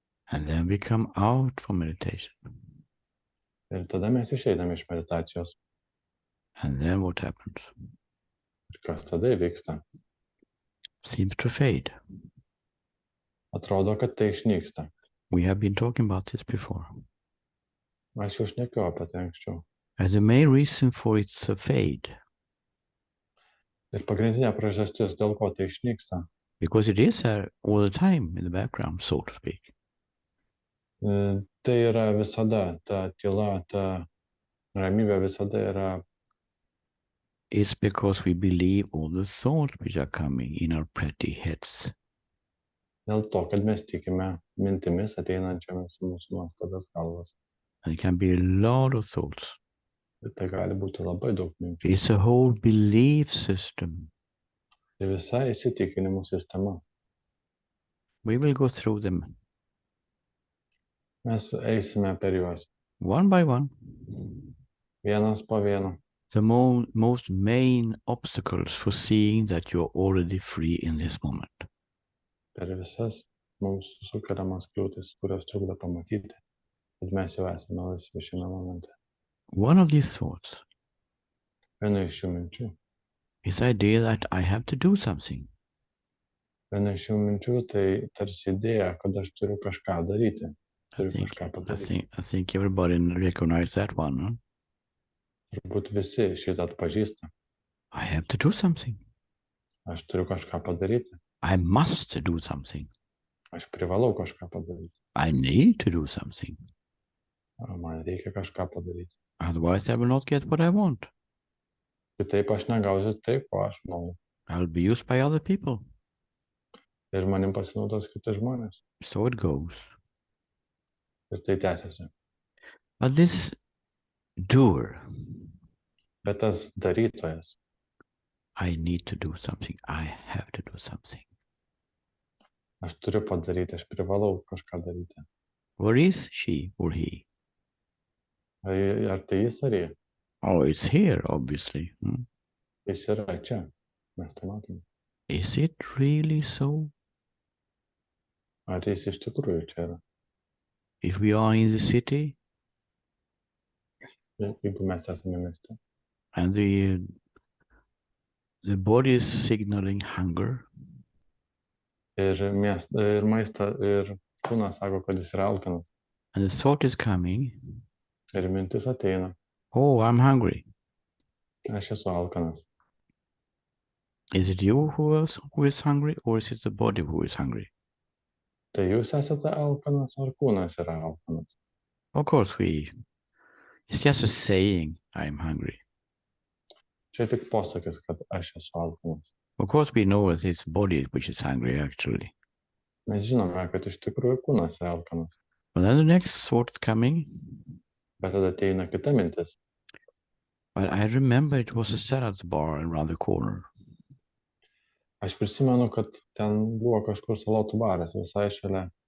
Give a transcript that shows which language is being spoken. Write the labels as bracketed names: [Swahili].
[English] And then we come out from meditation. [Lithuanian] Ir tada mes išeidame iš meditacijos. [English] And then what happens? [Lithuanian] Ir kas tada įvyksta? [English] Seems to fade. [Lithuanian] Atrodo, kad tai išnyksta. [English] We have been talking about this before. [Lithuanian] Aš jau šnekiau apie tai anksčiau. [English] As the main reason for its fade. [Lithuanian] Ir pagrindinė priežastis, dėl ko tai išnyksta. [English] Because it is there all the time in the background, so to speak. [Lithuanian] Tai yra visada, ta tyla, ta ramybė visada yra. [English] It's because we believe all the thoughts which are coming in our pretty heads. [Lithuanian] Dėl to, kad mes tikime mintimis ateinančiamis mūsų nuostabias galvas. [English] And it can be a lot of thoughts. [Lithuanian] Ir tai gali būti labai daug minčių. [English] It's a whole belief system. [Lithuanian] Tai visa įsitikinimų sistema. [English] We will go through them. [Lithuanian] Mes eisime per juos. [English] One by one. [Lithuanian] Vienas po vieno. [English] The most main obstacles for seeing that you're already free in this moment. [Lithuanian] Per visas mūsų sukeliamas kliūtis, kurios trukdo pamatyti, kad mes jau esame laisvi šiame momente. [English] One of these thoughts [Lithuanian] Viena iš šių minčių. [English] is the idea that I have to do something. [Lithuanian] Viena iš šių minčių tai tarsi idėja, kad aš turiu kažką daryti. [English] I think everybody recognizes that one. Huh? [Lithuanian] Turbūt visi šitą atpažįsta. [English] I have to do something. [Lithuanian] Aš turiu kažką padaryti. [English] I must do something. [Lithuanian] Aš privalau kažką padaryti. [English] I need to do something. [Lithuanian] Man reikia kažką padaryti. [English] Otherwise I will not get what I want. [Lithuanian] Kitaip aš negausiu tai, ko aš noriu. [English] I'll be used by other people. [Lithuanian] Ir manim pasinaudos kiti žmonės. [English] So it goes. [Lithuanian] Ir tai tęsiasi. [English] But this doer, [Lithuanian] Bet tas darytojas, [English] I need to do something. I have to do something. [Lithuanian] aš turiu padaryti, aš privalau kažką daryti. [English] Where is she or he? [Lithuanian] Ar tai jis ar jie? [English] Oh, it's here, obviously. [Lithuanian] Jis yra čia. Mes tai matome. [English] Is it really so? [Lithuanian] Ar jis iš tikrųjų čia yra? [English] If we are in the city [Lithuanian] Jeigu mes esame mieste. [English] and the body is signaling hunger, [Lithuanian] Ir maistą, ir kūnas sako, kad jis yra alkanas. [English] and the thought is coming, [Lithuanian] Ir mintis ateina. [English] oh, I'm hungry. [Lithuanian] Aš esu alkanas. [English] Is it you who is hungry, or is it the body who is hungry? [Lithuanian] Tai jūs esate alkanas, ar kūnas yra alkanas? [English] Of course, it's just a saying, I'm hungry. [Lithuanian] Čia tik posakis, kad aš esu alkanas. [English] Of course, we know that it's body which is hungry, actually. [Lithuanian] Mes žinome, kad iš tikrųjų kūnas yra alkanas. [English] But then the next thought is coming. [Lithuanian] Bet tada ateina kita mintis. [English] But I remember it was a salad bar around the corner. [Lithuanian] Aš prisimenu, kad ten buvo kažkur salotų baras visai šalia.